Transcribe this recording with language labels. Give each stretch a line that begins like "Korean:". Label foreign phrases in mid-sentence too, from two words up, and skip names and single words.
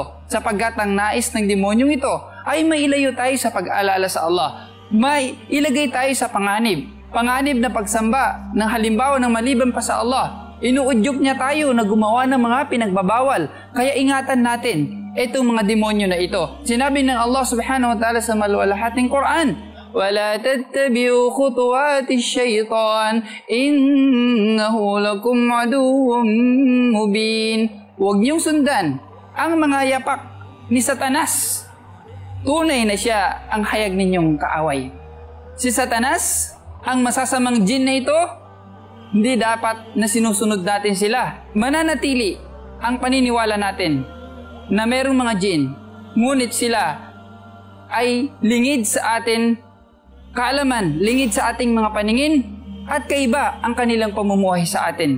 Filipino: Sapagkat ang nais ng demonyong ito ay mailayo tayo sa pag-alala sa Allah. May ilagay tayo sa panganib. Panganib na pagsamba ng halimbawa ng maliban pa sa Allah. Inuudyok niya tayo na gumawa ng mga pinagbabawal. Kaya ingatan natin. itong mga demonyo na ito. Sinabi ng Allah
Arabic: سبحانه وتعالى
Filipino: sa maluwalhating Quran,
Arabic: وَلَا تَتَّبِعُوا خُطُوَاتِ الشَّيْطَانِ إِنَّهُ لَكُمْ عَدُوٌّ مُبِينٌ.
Filipino: Huwag niyong sundan ang mga yapak ni Satanas. Tunay na siya ang hayag ninyong kaaway. Si Satanas, ang masasamang jin na ito, hindi dapat na sinusunod natin sila. Mananatili ang paniniwala natin na merong mga jin, ngunit sila ay lingid sa atin kaalaman, lingid sa ating mga paningin, at kaiba ang kanilang pamumuhay sa atin.